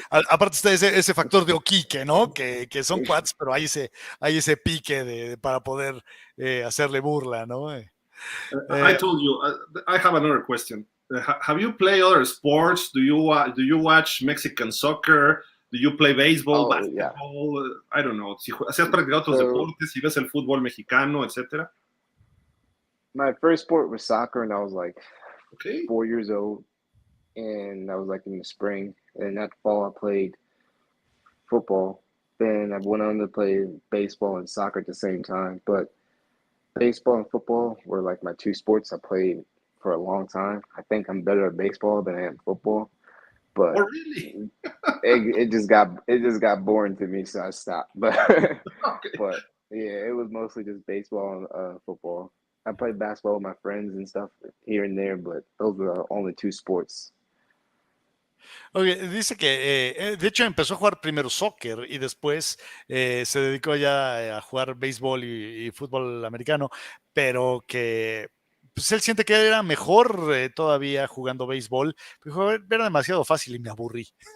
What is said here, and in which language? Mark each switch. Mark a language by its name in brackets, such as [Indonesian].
[Spanish] Aparte está ese factor de Okike, ¿no? Que son quads, pero hay ese pique para poder hacerle burla, ¿no? [English] I told you, I have another question. Have you played other sports? Do you watch Mexican soccer? Do you play baseball, basketball? Yeah. I don't know. Si has practicado otros deportes, si ves el fútbol mexicano, etc. My first sport was soccer, and I was like 4 years old, and I was like in the spring. And that fall, I played football. Then I went on to play baseball and soccer at the same time. But baseball and football were like my 2 sports I played for a long time. I think I'm better at baseball than I am football. But really? it just got boring to me, so I stopped. But but yeah, it was mostly just baseball and football. I played basketball with my friends and stuff here and there, but those were the only 2 sports. [Spanish] Okay, dice que de hecho empezó a jugar primero soccer y después se dedicó ya a jugar béisbol y fútbol americano, pero que pues él siente que era mejor todavía jugando béisbol. Dijo, era demasiado fácil y me aburrí.